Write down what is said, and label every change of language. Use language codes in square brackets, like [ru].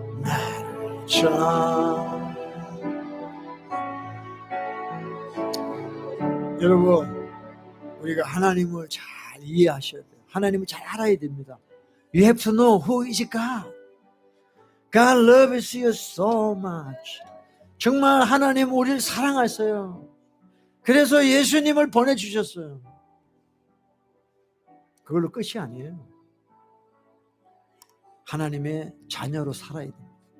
[ko] 나를 여러분, 우리가 하나님을 잘 이해하셔야 돼요. 하나님을 잘 알아야 됩니다. [en] You have to know who is God. God loves you so much. [ko] 정말 하나님 우리를 사랑하세요. 그래서 예수님을 보내주셨어요. 그걸로 끝이 아니에요. 하나님의 자녀로 살아야 됩니다.